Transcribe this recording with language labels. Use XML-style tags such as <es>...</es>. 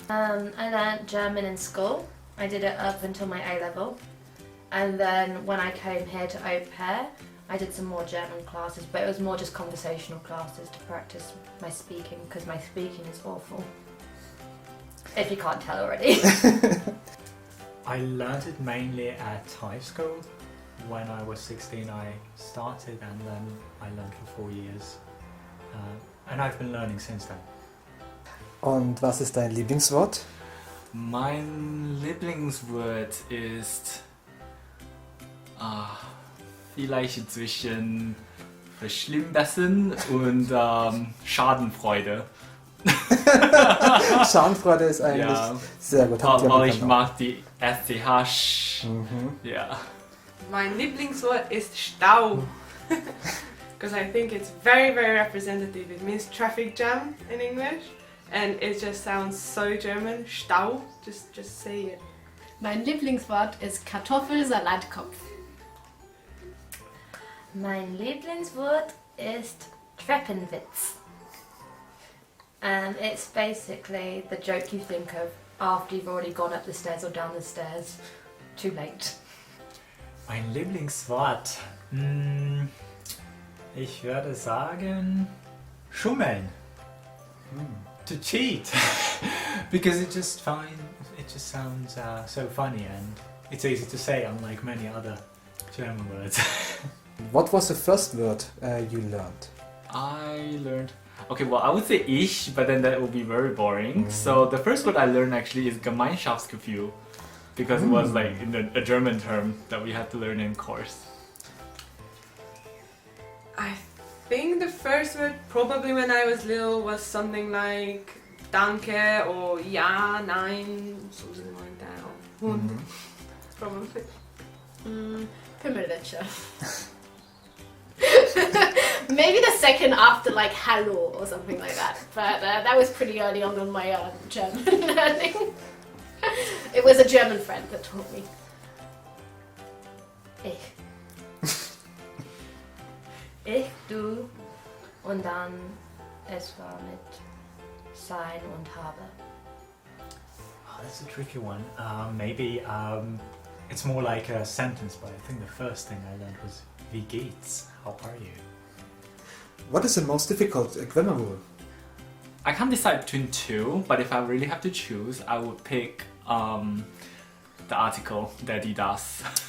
<en>I learnt German in school. I did it up until my A level, and then when I came here to au pair, I did some more German classes, but it was more just conversational classes to practice my speaking, because my speaking is awful. If you can't tell already. I learned it mainly at high school. When I was 16 I started and then I learned for 4 years. And I've been learning since then.</en> <de>Und was ist dein Lieblingswort? Mein Lieblingswort ist vielleicht zwischen Verschlimmbessern und Schadenfreude. Schadenfreude ist eigentlich sehr gut. Aber ich mag die SCH. Ja. Mein Lieblingswort ist Stau.</de> <en>Because I think it's very, very representative. It means traffic jam in English, and it just sounds so German. Stau, just say it.</en> <de>Mein Lieblingswort ist Kartoffelsalatkopf. Mein Lieblingswort ist Treppenwitz.</de> <en>And it's basically the joke you think of after you've already gone up the stairs or down the stairs. Too late.</en> <de>Mein Lieblingswort? Ich würde sagen schummeln.</de> <en>To cheat. Because it just sounds so funny and it's easy to say, unlike many other German words. What was the first word you learned? I learned... Okay, well, I would say ich, but then that would be very boring. So the first word I learned actually is Gemeinschaftsgefühl, because it was like a German term that we had to learn in course. I think the first word, probably when I was little, was something like danke or ja, nein, something like that. Or Hund, probably. Pimmelitscher. Maybe the second after like hallo or something like that. But that was pretty early on my German learning. It was a German friend that taught me.</en> <de>Ich, du und dann es war mit sein und habe.</de> <en>Oh, that's a tricky one. Maybe it's more like a sentence, but I think the first thing I learned was</en> <de>wie geht's?</de> <en>How are you? What is the most difficult grammar rule? I can't decide between two, but if I really have to choose, I would pick the article,</en> <de>der, die, das.</de>